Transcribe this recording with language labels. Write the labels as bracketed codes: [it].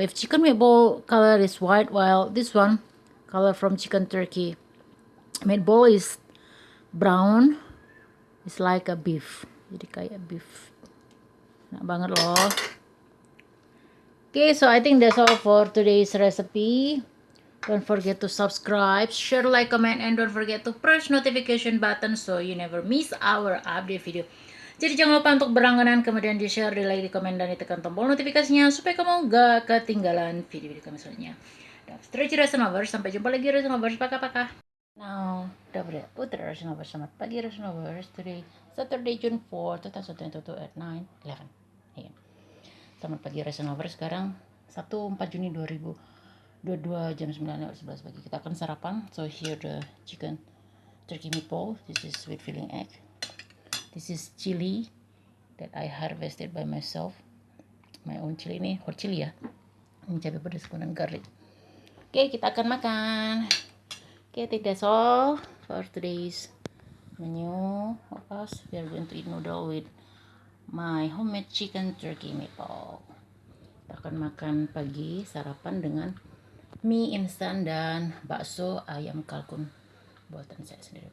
[en] If chicken meatball color is white, while this one color from chicken turkey meatball is brown, it's like a beef, [id] jadi kayak beef. Enak banget loh. [en] Okay, so I think that's all for today's recipe. Don't forget to subscribe, share, like, comment, and don't forget to press notification button so you never miss our update video. [id] Jadi jangan lupa untuk berlangganan, kemudian di-share, di-like, di-komen, dan ditekan tombol notifikasinya supaya kamu gak ketinggalan video-video kami selanjutnya. Dan stretch Resonovers, sampai jumpa lagi Resonovers, pakai. [en] Now, don't forget, [id] Putra Resonovers, selamat pagi Resonovers. [en] Today, Saturday, June 4, 2022 at 9:11 AM. [id] Selamat pagi Resonovers, sekarang Sabtu 4 Juni 2022 jam 9:11 pagi. Kita akan sarapan. [en] So here the chicken turkey meatball. This is with filling egg. This is chili that I harvested by myself. My own chili, [id] ini [en] hot chili [id] ya. Ini cabai pedas dan garlic. Oke, kita akan makan. Oke, [en] I think that's all for today's menu of us. We are going to eat noodle with my homemade chicken turkey meatball. [id] Kita akan makan pagi sarapan dengan mie instan dan bakso ayam kalkun buatan saya sendiri.